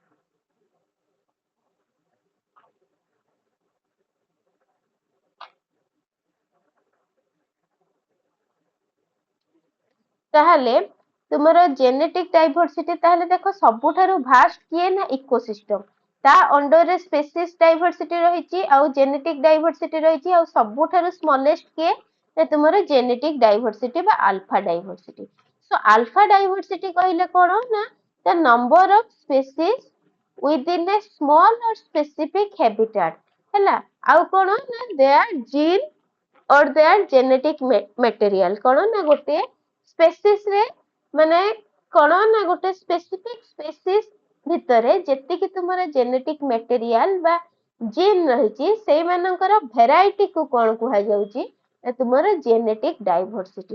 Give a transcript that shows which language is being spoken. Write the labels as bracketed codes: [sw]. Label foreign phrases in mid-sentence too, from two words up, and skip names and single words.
[or] ତାହେଲେ ତୁମର [en] genetic diversity [or] ତାହେଲେ ଦେଖ ସବୁଠାରୁ ଭାଷ୍ଟ କିଏ ନା ଇକୋସିଷ୍ଟମ ତା ଅଣ୍ଡରରେ [en] species diversity [or] ରହିଛି ଆଉ [en] genetic diversity [or] ରହିଛି ଆଉ ସବୁଠାରୁ ସ୍ମଲେଷ୍ଟ କିଏ ନା ତୁମର [en] genetic diversity [or] ବା [en] alpha diversity. so alpha diversity [or] କହିଲେ କଣ ନା [en] the number of species within a small or specific habitat ହେଲା। [or] ଆଉ କଣ ନା [en] their gene or their genetic material [or] କଣ ନା ଗୋଟେ ସ୍ପେସିସ୍ ରେ ମାନେ କଣ ନା ଗୋଟେ [en] specific species [or] ଭିତରେ ଯେତିକି ତୁମର [en] genetic material [or] ବା ଜିନ୍ ରହିଛି ସେଇମାନଙ୍କର ଭେରାଇଟି କୁ କଣ କୁହାଯାଉଛି ନା ତୁମର [en] genetic diversity.